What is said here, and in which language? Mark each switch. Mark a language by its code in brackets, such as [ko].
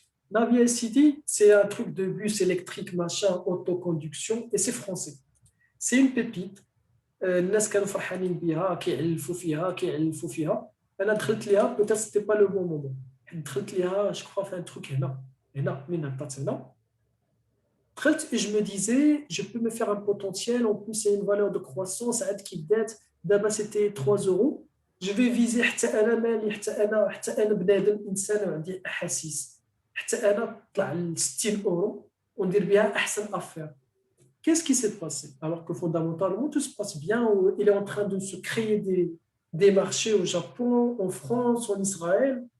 [fr] Navia SID, c'est un truc de bus électrique, machin, autoconduction, et c'est français. C'est une pépite. [ar] الناس كانوا فرحانين بها كيعلفوا فيها انا دخلت ليها [fr] peut-être c'était pas le bon moment [ar] دخلت ليها [fr] je crois [ar] في [fr] un truc [ar] هنا من عطات هنا دخلت [fr] et je me disais je peux me faire un potentiel en plus il y a une valeur de croissance [ar] عاد كي بدات دابا [fr] c'était 3 euros je vais viser [ar] حتى انا مالي حتى انا بنادم انسان وعندي احاسيس حتى انا طلع ل 60 euro وندير بها احسن افير. [fr] Qu'est-ce qui s'est passé? Alors que fondamentalement, tout se passe bien. Il est en train de se créer des marchés au Japon, en France, en Israël.